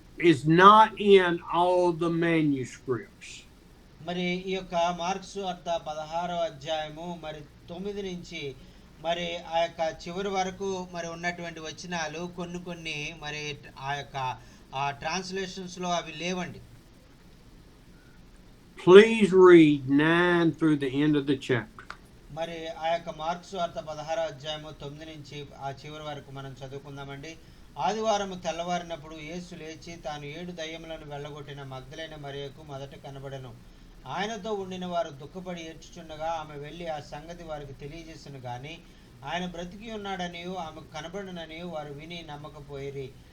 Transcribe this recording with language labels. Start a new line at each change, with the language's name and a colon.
English: is not in all the manuscripts.
Telugu: మరి ఈ యొక్క మార్కు సువార్త 16వ అధ్యాయము మరి 9 నుంచి మరి ఆ యొక్క చివరి వరకు మరి ఉన్నటువంటి వచనాలు కొన్ని మరి ఆ యొక్క ట్రాన్స్లేషన్స్ లో అవి లేవండి.
English: Please read 9 through the end of the chapter.
Telugu: మరి ఆ యొక్క మార్కు సువార్త 16వ అధ్యాయము 9 నుంచి ఆ చివరి వరకు మనం చదువుకుందామండి. ఆదివారము తెల్లవారినప్పుడు యేసు లేచి తాను 7 దయ్యములను వెళ్ళగొట్టిన మగ్దలైన మరియకు మొదట కనబడెను. ఆయనతో ఉండిన వారు దుఃఖపడి ఏడ్చుచుండగా ఆమె వెళ్ళి ఆ సంగతి వారికి తెలియజేసెను గాని ఆయన బ్రతికి ఉన్నాడనియు ఆమెకు కనబడననియు వారు విని నమ్మకపోయిరి.